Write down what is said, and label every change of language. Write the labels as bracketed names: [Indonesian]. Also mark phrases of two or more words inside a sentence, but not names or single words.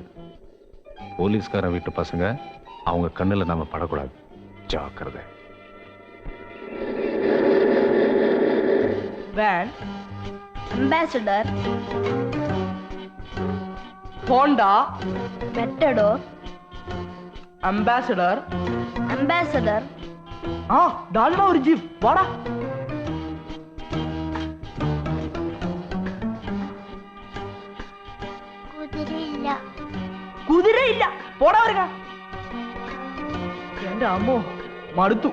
[Tamil] போலீஸ்காரன் வீட்டு பசங்க, அவங்க கண்ணில் நம்ம படக்கூடாது. ஜாக்கிரதை. வேன், அம்பாசடர், ஹோண்டா, மெட்டடோர், [Malayalam] അംബാസഡർ. അംബാസഡർ. ആ ദാണ്ടാ ഒരു ജീപ്പ്. വാടാ. കുതിരയില്ല. കുതിരയില്ല. പോടാ വരിക. എന്റെ അമ്മോ, മടുത്തു.